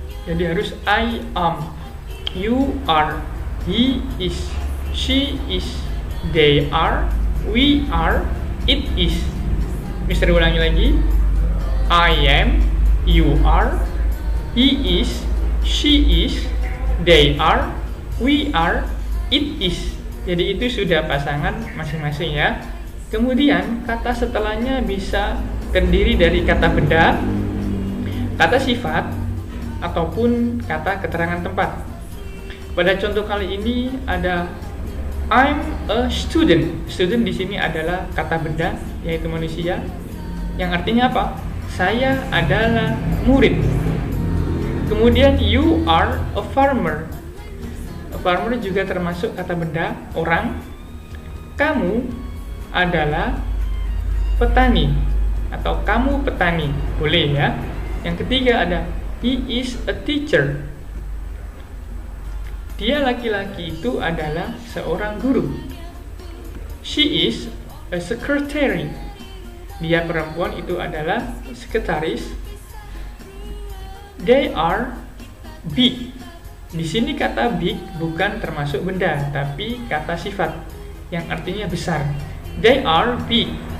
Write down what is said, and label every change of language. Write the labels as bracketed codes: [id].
[id] Jadi harus [en] I am, you are, he is, she is, they are, we are, it is. [id] Mister ulangi lagi, [en] I am, you are, he is, she is, they are, we are, it is. [id] Jadi itu sudah pasangan masing-masing ya. Kemudian kata setelahnya bisa terdiri dari kata benda, kata sifat, ataupun kata keterangan tempat. Pada contoh kali ini ada [en] I'm a student. [id] Student di sini adalah kata benda, yaitu manusia, yang artinya apa? Saya adalah murid. Kemudian [en] you are a farmer. [id] A farmer juga termasuk kata benda, orang. Kamu adalah petani atau kamu petani, boleh ya. Yang ketiga ada [en] he is a teacher. [id] Dia laki-laki itu adalah seorang guru. [en] She is a secretary. [id] Dia perempuan itu adalah sekretaris. [en] They are big. [id] Di sini kata big bukan termasuk benda, tapi kata sifat yang artinya besar. They are big.